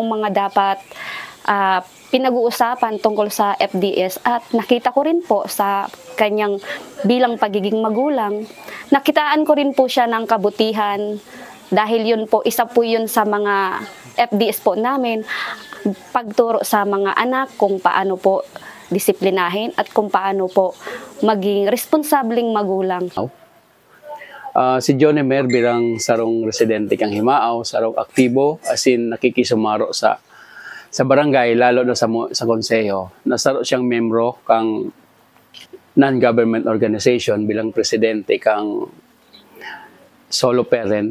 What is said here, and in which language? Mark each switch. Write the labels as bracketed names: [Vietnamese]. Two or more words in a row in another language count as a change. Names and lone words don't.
[Filipino] mga dapat pinag-uusapan tungkol sa FDS, at nakita ko rin po sa kanyang bilang pagiging magulang, nakitaan ko rin po siya ng kabutihan dahil yun po, isa po yun sa mga FDS po namin, pagturo sa mga anak kung paano po disiplinahin at kung paano po maging responsableng magulang. [Bikol] Si Junimer bilang sarong residente kang Himao, sarong aktibo, [English] as in [Bikol] nakikisumaro sa barangay, lalo na sa konseho. Nasaro siyang membro kang non-government organization bilang presidente kang solo parent.